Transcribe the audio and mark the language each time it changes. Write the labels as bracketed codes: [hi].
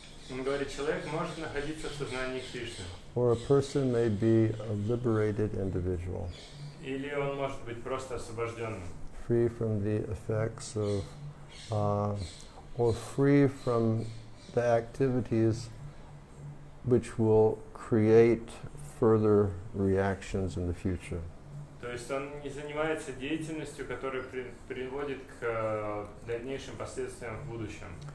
[ru] Он говорит, человек может находиться в сознании Кришны. [en] or a person may be a liberated individual, [ru] Или он может быть просто освобожденным. [en] free from the effects of, or free from the activities which will create further reactions in the future. [ru] То есть он не занимается деятельностью, которая приводит к дальнейшим последствиям в будущем.